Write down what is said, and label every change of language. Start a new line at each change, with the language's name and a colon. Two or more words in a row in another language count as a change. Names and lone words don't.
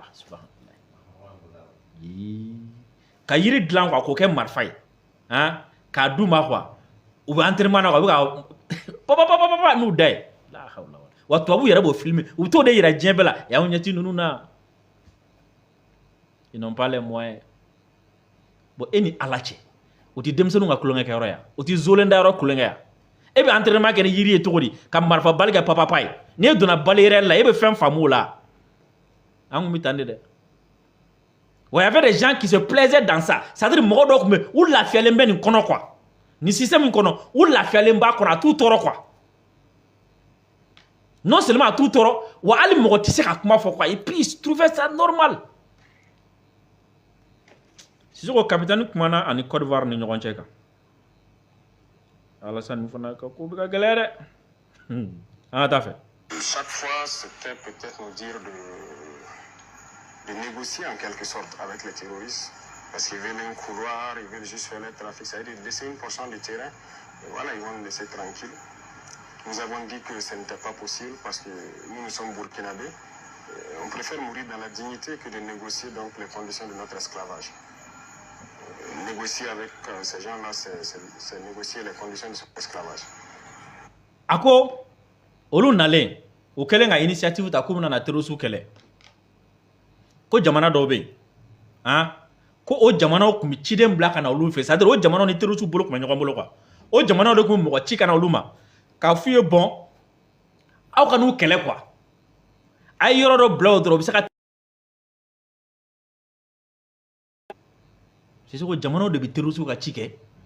Bambara: ka yiri dilan quoi k'o kɛ marifa ye k'a d'u ma quoi u bɛ entraînement na quoi u bɛ ka papa n'u da ye wa tubabu yɛrɛ b'o filmer u bɛ t'o de yira diɲɛ bɛɛ la y'anw ɲɛti ninnu na
French: ils n'ont pas les moyens
Bambara: bon e ni Ala cɛ o tɛ denmisɛnninw ka kulonkɛ kɛyɔrɔ ya o tɛ zolenda yɔrɔ kulonkɛ ya e bɛ entraînement kɛ ni yiri ye cogo di ka marifa bali kɛ papa ye n'e donna balle yɛrɛ la e bɛ fɛn faamu o la an kun bɛ tan de dɛ
French: ouais, il y avait des gens qui se plaisaient dans ça
Bambara: c'est-à-dire mɔgɔ dɔw tun bɛ u lafiyalen bɛ nin kɔnɔ quoi ni système in kɔnɔ u lafiyalen b'a kɔnɔ a t'u tɔɔrɔ quoi
French: non seulement
Bambara: a t'u tɔɔrɔ wa hali mɔgɔ tɛ se ka kuma fɔ quoi
French: et puis ils trouvaient ça normal
Bambara: Sisoko capitaine kumana ani Côte d'Ivoire ni ɲɔgɔn cɛ kan Alassane fana ka ko bɛ ka gɛlɛya dɛ an ka taa fɛ
French: chaque fois c'était peut-être nous dire de négocier en quelque sorte avec les terroristes parce qu'ils veulent un couloir, ils veulent juste faire le trafic, c'est-à-dire laisser une portion du terrain et voilà, ils vont nous laisser tranquille. Nous avons dit que ce n'était pas possible parce que nous sommes burkinabés. On préfère mourir dans la dignité que de négocier donc les conditions de notre esclavage. Négocier avec ces gens-là, c'est négocier les conditions de son esclavage.
Bambara: Ako, olu nalen, o kɛlen ka initiative ta k'u bɛna na terroriste kɛlɛ. Ko jamana dɔw bɛ yen, ko o jamanaw tun bɛ ciden bila ka na olu fɛ, c'est-à-dire o jamanaw ni terroriste bolo tun bɛ ɲɔgɔn bolo quoi. O jamanaw de tun bɛ mɔgɔ ci ka na olu ma, k'a f'u ye bon, aw ka n'u kɛlɛ quoi. A ye yɔrɔ dɔ bila o dɔrɔn o bɛ se ka Sisoko jamanaw de bɛ terroriste ka ci kɛ.